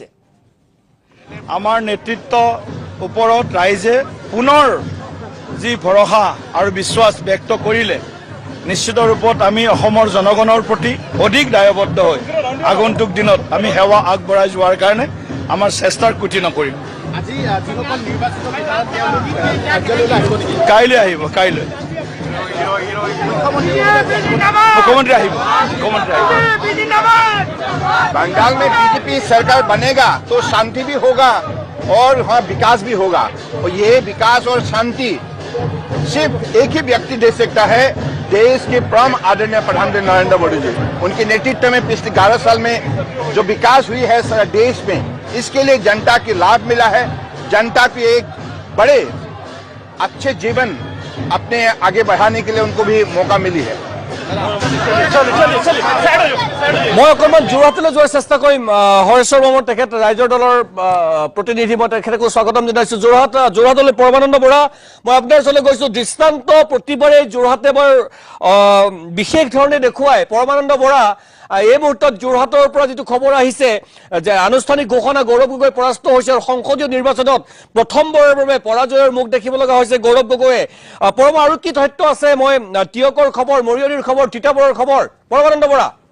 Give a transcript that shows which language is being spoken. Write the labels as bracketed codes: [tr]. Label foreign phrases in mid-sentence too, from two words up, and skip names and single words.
[as] আমাৰ নেতৃত্ব ওপৰত ৰাইজে পুনৰ যি ভৰসা আৰু বিশ্বাস ব্যক্ত কৰিলে নিশ্চিত ৰূপত আমি অসমৰ জনগণৰ প্ৰতি অধিক দায়বদ্ধ হৈ আগন্তুক দিনত আমি সেৱা আগবঢ়াই যোৱাৰ কাৰণে আমাৰ চেষ্টাৰ কুটি নকৰিম কাইলৈ আহিব কাইলৈ মুখ্যমন্ত্ৰী আহিব [hi] बंगाल में बीजेपी सरकार बनेगा तो शांति भी होगा और वहाँ विकास भी होगा और ये विकास और शांति सिर्फ एक ही व्यक्ति दे सकता है देश के परम आदरणीय प्रधानमंत्री नरेंद्र मोदी जी उनके नेतृत्व में पिछले 11 साल में जो विकास हुई है सारा देश में इसके लिए जनता की लाभ मिला है जनता को एक बड़े अच्छे जीवन अपने आगे बढ़ाने के लिए उनको भी मौका मिली है [as] মই অকণমান যোৰহাটলৈ যোৱাৰ চেষ্টা কৰিম হৰেশ্বৰ বৰ্মন তেখেত ৰাইজৰ দলৰ প্ৰতিনিধি মই তেখেতকো স্বাগতম জনাইছো যোৰহাটলৈ পৰমানন্দ বৰা মই আপোনাৰ ওচৰলৈ গৈছো দৃষ্টান্ত প্ৰতিবাৰে যোৰহাটে বৰ বিশেষ ধৰণে দেখুৱাই পৰমানন্দ বৰা এই মুহূৰ্তত যোৰহাটৰ পৰা যিটো খবৰ আহিছে যে আনুষ্ঠানিক ঘোষণা গৌৰৱ গগৈ পৰাস্ত হৈছে আৰু সংসদীয় নিৰ্বাচনত প্ৰথমবাৰৰ বাবে পৰাজয়ৰ মুখ দেখিব লগা হৈছে গৌৰৱ গগৈয়ে পৰম আৰু কি তথ্য আছে মই টিয়কৰ খবৰ মৰিয়নিৰ খবৰ তিতাবৰৰ খবৰ পৰমানন্দ বৰা